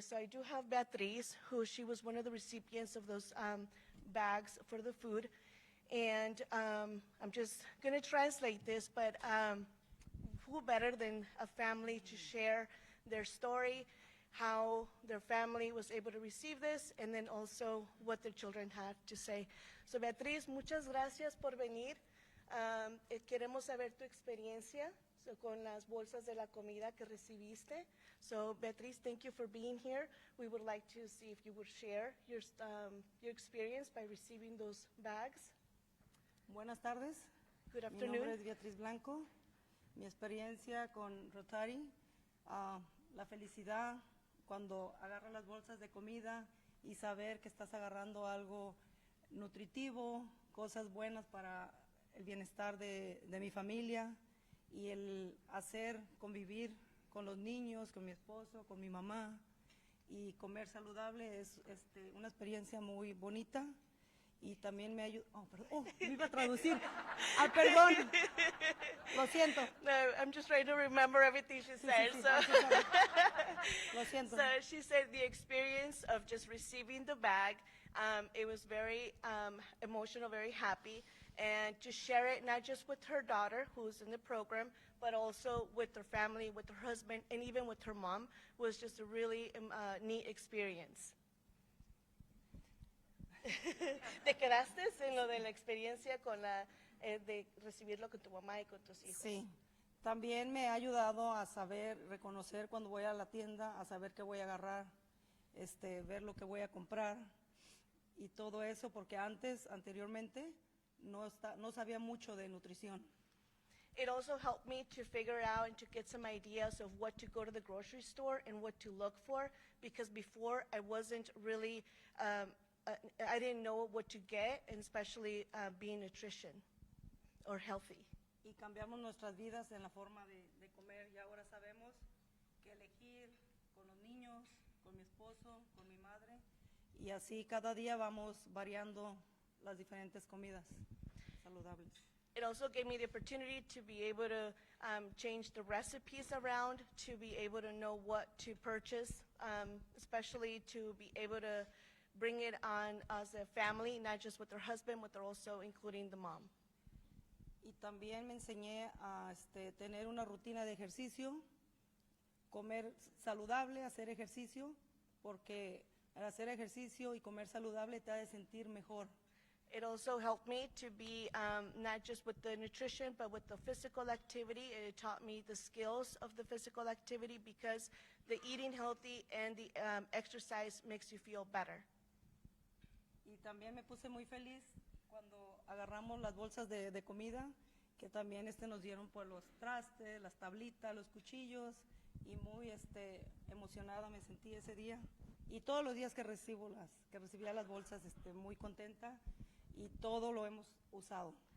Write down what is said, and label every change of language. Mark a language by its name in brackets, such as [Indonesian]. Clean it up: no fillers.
[English] So I do have Beatriz, she was one of the recipients of those bags for the food. And I'm just going to translate this, but who better than a family to share their story, how their family was able to receive this, and then also what their children had to say. [Spanish] So Beatriz, muchas gracias por venir. Queremos saber tu experiencia con las bolsas de la comida que recibiste. [English] So Beatriz, thank you for being here. We would like to see if you would share your experience by receiving those bags. [Spanish] Buenas tardes. [English] Good [Spanish] Mi nombre [English] afternoon. [Spanish] es Beatriz Blanco. Mi experiencia con Rotary, la felicidad cuando agarras las bolsas de comida y saber que estás agarrando algo nutritivo, cosas buenas para el bienestar de mi familia, y el convivir con los niños, con mi esposo, con mi mamá, y comer saludable es una experiencia muy bonita. Y también me ayuda. Me iba a traducir. Perdón. Lo siento. [English] No, I'm just trying to remember everything she said. [Spanish] Sí. [English] So. [Spanish] Lo siento. [English] So she said the experience of just receiving the bag, it was very emotional, very happy, and to share it not just with her daughter, who's in the program, but also with her family, with her husband, and even with her mom, was just a really neat experience. [Spanish] ¿Te quedaste en lo de la experiencia con de recibirlo con tu mamá y con tus hijos. Sí. También me ha ayudado a saber, reconocer cuando voy a la tienda, a saber qué voy a agarrar, ver lo que voy a comprar y todo eso, porque anteriormente, no sabía mucho de nutrición. [English] It also helped me to figure out and to get some ideas of what to go to the grocery store and what to look for, because before I wasn't really, I didn't know what to get, and especially being nutrition or healthy. [Spanish] Y cambiamos nuestras vidas en la forma de comer y ahora sabemos qué elegir con los niños, con mi esposo, con mi madre y así cada día vamos variando las diferentes comidas saludables. [English] It also gave me the opportunity to be able to change the recipes around, to be able to know what to purchase, especially to be able to bring it on as a family, not just with their husband, but they're also including the mom. [Spanish] Y también me enseñé a tener una rutina de ejercicio, comer saludable, hacer ejercicio, porque al hacer ejercicio y comer saludable te hace sentir mejor. [English] It also helped me to be not just with the nutrition, but with the physical activity. It taught me the skills of the physical activity, because the eating healthy and the exercise makes you feel better. [Spanish] Y también me puse muy feliz cuando agarramos las bolsas de comida, que también nos dieron por los trastes, las tablitas, los cuchillos, y muy emocionada me sentí ese día. Y todos los días que recibía las bolsas, muy contenta, y todo lo hemos usado.